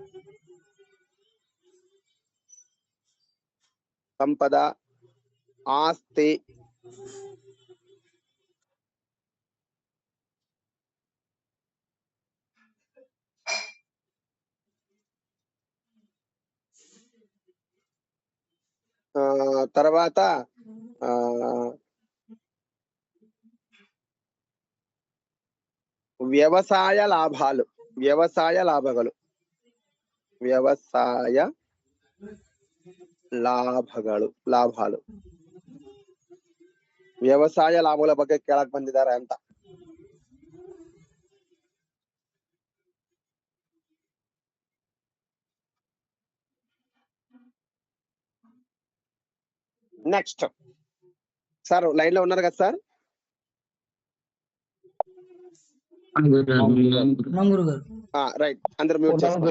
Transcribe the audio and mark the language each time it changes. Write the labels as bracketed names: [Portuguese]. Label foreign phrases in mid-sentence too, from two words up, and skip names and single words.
[Telugu] ఆస్తి, తర్వాత వ్యవసాయ లాభాలు, వ్యవసాయ లాభాలు, వ్యవసాయ లాభాల [Kannada] ಬಗ್ಗೆ ಕೇಳಕ್ ಬಂದಿದ್ದಾರೆ ಅಂತ. [Telugu] నెక్స్ట్ సార్ లైన్ లో ఉన్నారు కదా సార్? రైట్, అందరు మ్యూట్ చేసుకోండి.